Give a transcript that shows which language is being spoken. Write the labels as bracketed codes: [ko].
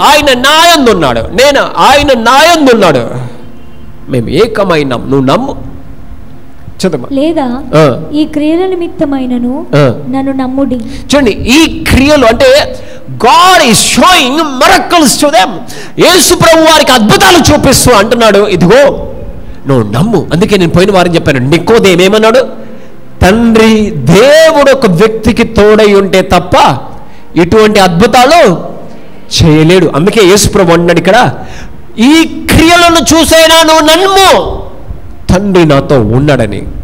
[te] ఆయన నా యందు ఉన్నాడు, ఆయన నా యందు ఉన్నాడు, మేము ఏకమైనాం. నువ్వు నమ్ము. లేదా ఈ క్రియల నిమిత్తమైనను నన్ను నమ్ముడి. చూడండి, ఈ క్రియలు అంటే [en] God is showing miracles to them. [te] యేసు ప్రభు వారికి అద్భుతాలు చూపిస్తూ అంటున్నాడు, ఇదిగో నువ్వు నమ్ము. అందుకే నేను పోయిన వారం చెప్పాను, నికోదేము ఏమన్నాడు? తండ్రి దేవుడు ఒక వ్యక్తికి తోడై ఉంటే తప్ప ఇటువంటి అద్భుతాలు చేయలేడు. అందుకే యేసు ప్రభు అన్నాడు ఇక్కడ, ఈ క్రియలను చూసైనా నువ్వు నమ్ము, తండ్రి నాతో ఉన్నాడని.